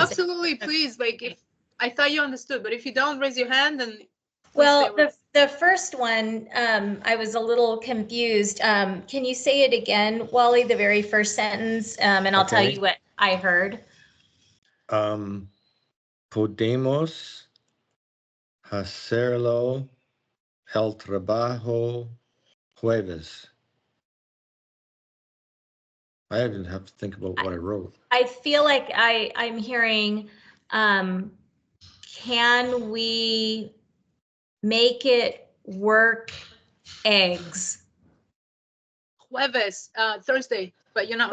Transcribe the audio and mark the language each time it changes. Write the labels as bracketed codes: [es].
[en] Absolutely, please. Like, if I thought you understood, but if you don't, raise your hand and. Well, the first one, I was a little confused. Can you say it again, Wally, the very first sentence? And I'll tell you what I heard. [es] Podemos hacerlo el trabajo jueves. [en] I didn't have to think about what I wrote. I feel like I'm hearing, can we make it work eggs? Jueves, Thursday, but you're not